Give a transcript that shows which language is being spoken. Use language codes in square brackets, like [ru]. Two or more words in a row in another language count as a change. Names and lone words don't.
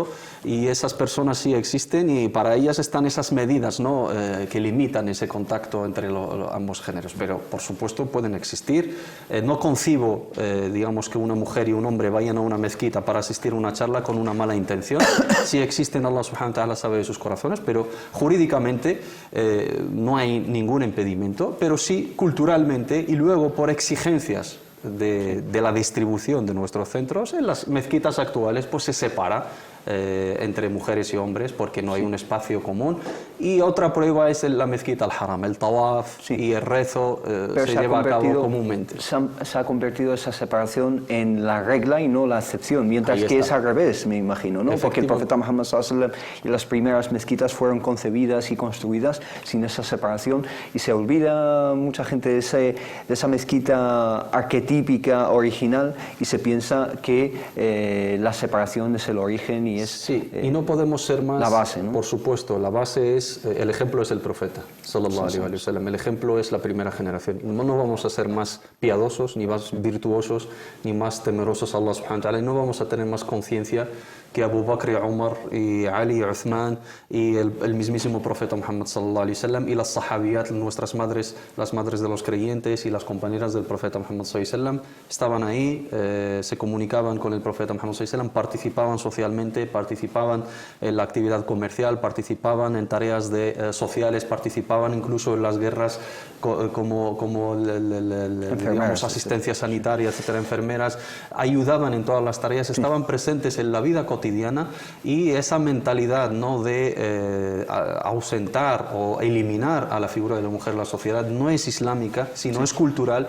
[es] Y esas personas sí existen, y para ellas están esas medidas, ¿no?, que limitan ese contacto entre ambos géneros, pero por supuesto pueden existir. No concibo, digamos, que una mujer y un hombre vayan a una mezquita para asistir a una charla con una mala intención. Sí existen, [ar] الله سبحانه وتعالى [es] sabe de sus corazones, pero jurídicamente no hay ningún impedimento, pero sí culturalmente y luego por exigencias de la distribución de nuestros centros, en las mezquitas actuales pues se separa entre mujeres y hombres porque no hay un espacio común. Y otra prueba es la mezquita al-Haram, el tawaf y el rezo se lleva a cabo comúnmente. Se ha convertido esa separación en la regla y no la excepción, mientras que es al revés, me imagino, ¿no? Porque el profeta Muhammad [ar] صلى الله عليه وسلم [es] y las primeras mezquitas fueron concebidas y construidas sin esa separación, y se olvida mucha gente de esa mezquita arquetípica original y se piensa que la separación es el origen y es y no podemos ser más la base, ¿no? Por supuesto, la base es, el ejemplo es el profeta [ar] صلى الله عليه وسلم, [es] el ejemplo es la primera generación. No vamos a ser más piadosos, ni más virtuosos, ni más temerosos a [ar] الله سبحانه وتعالى, [es] y no vamos a tener más conciencia que Abu Bakr y Umar y Ali y Uthman y el mismísimo profeta Muhammad [ar] صلى الله عليه وسلم, [es] y las sahabiyat, nuestras madres, las madres de los creyentes y las compañeras del profeta Muhammad [ar] صلى الله عليه وسلم, [es] estaban ahí, se comunicaban con el profeta Muhammad [ar] صلى الله عليه وسلم, [es] participaban socialmente socialmente, participaban en la actividad comercial, participaban en tareas sociales, participaban incluso en las guerras como digamos, asistencia sanitaria, etcétera, enfermeras, ayudaban en todas las tareas, estaban presentes en la vida cotidiana, y esa mentalidad, ¿no?, de ausentar o eliminar a la figura de la mujer en la sociedad no es islámica, sino es cultural.